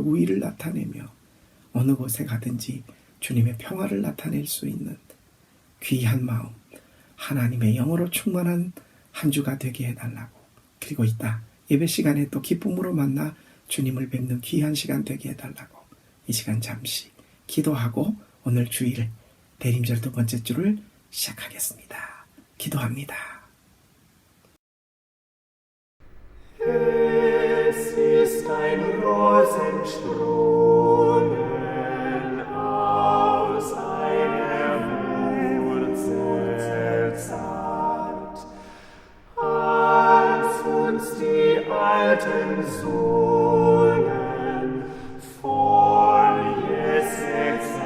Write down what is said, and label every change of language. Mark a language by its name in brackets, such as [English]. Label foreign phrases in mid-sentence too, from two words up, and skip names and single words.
[Korean] 우위를 나타내며 어느 곳에 가든지 주님의 평화를 나타낼 수 있는 귀한 마음, 하나님의 영으로 충만한 한 주가 되게 해달라고, 그리고 이따 예배 시간에 또 기쁨으로 만나 주님을 뵙는 귀한 시간 되게 해달라고 이 시간 잠시 기도하고 오늘 주일 대림절 두 번째 주를 시작하겠습니다. 기도합니다. [German] Es ist ein Rosenstrungen aus einer Wurzel zart, als uns die Alten sungen, voll Jessex